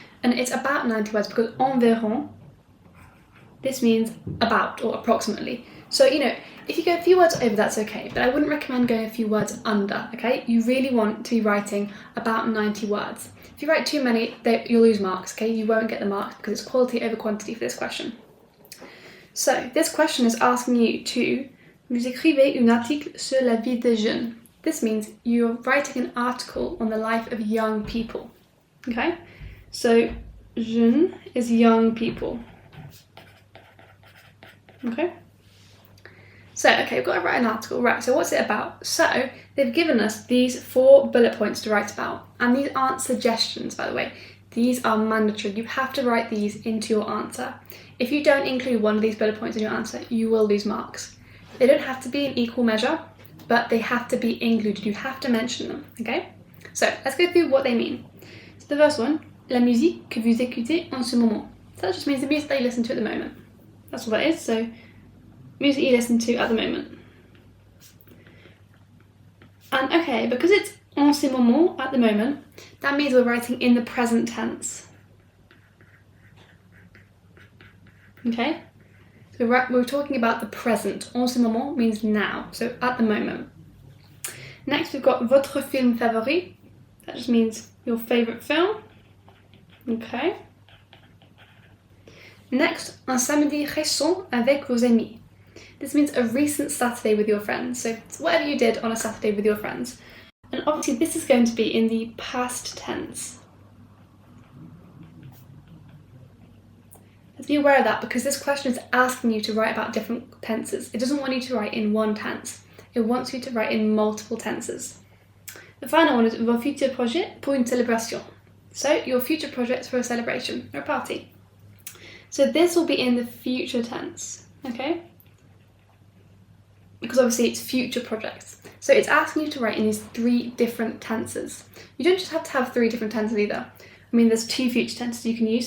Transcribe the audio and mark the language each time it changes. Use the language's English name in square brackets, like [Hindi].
[English] And it's about 90 words because environ, this means about or approximately. So, you know, if you go a few words over, that's okay, but I wouldn't recommend going a few words under, okay? You really want to be writing about 90 words. If you write too many, you'll lose marks, okay? You won't get the marks because it's quality over quantity for this question. So, this question is asking you to [French] vous écrivez un article sur la vie des jeunes. [English] This means you're writing an article on the life of young people, okay? So, jeune is young people, okay? So, okay, we've got to write an article, right, so what's it about? So, they've given us these 4 bullet points to write about, and these aren't suggestions, by the way. These are mandatory. You have to write these into your answer. If you don't include one of these bullet points in your answer, you will lose marks. They don't have to be in equal measure, but they have to be included. You have to mention them, okay? So, let's go through what they mean. So, the first one, [French] la musique que vous écoutez en ce moment. [English] So, that just means the music that you listen to at the moment. That's what that is, so music you listen to at the moment. And okay, because it's [French] en ce moment, [English] at the moment, that means we're writing in the present tense. Okay? So we're talking about the present. [French] En ce moment [English] means now, so at the moment. Next we've got [French] votre film favori. [English] That just means your favourite film. Okay. [French] Next, un samedi récent avec vos amis. [English] This means a recent Saturday with your friends. So it's whatever you did on a Saturday with your friends. And obviously this is going to be in the past tense. Let's be aware of that because this question is asking you to write about different tenses. It doesn't want you to write in one tense. It wants you to write in multiple tenses. The final one is [French] vos futurs projets pour une célébration. [English] So your future projects for a celebration or a party. So this will be in the future tense, okay? Because obviously it's future projects. So it's asking you to write in these 3 different tenses. You don't just have to have 3 different tenses either. I mean, there's 2 future tenses you can use.